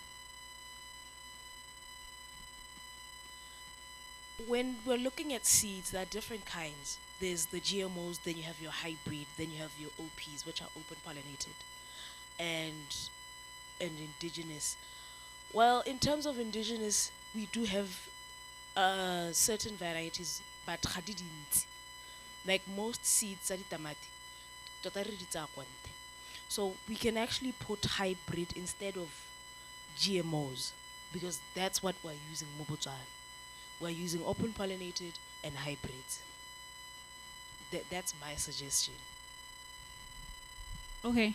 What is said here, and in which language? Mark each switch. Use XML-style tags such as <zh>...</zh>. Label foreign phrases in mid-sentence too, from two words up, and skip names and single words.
<en>When we're looking at seeds, there are different kinds. There's the GMOs, then you have your hybrid, then you have your OPs, which are open pollinated, and indigenous. Well, in terms of indigenous, we do have certain varieties, but</en> <tn>ga di dintsi.</tn> <en>Like most seeds,</en> <tn>tsa ditamati, tota re di tsaya kwa ntle.</tn> <en>So we can actually put hybrid instead of GMOs, because that's what we're using mo Botswana. We're using open pollinated and hybrids. That's my suggestion. Okay.</en>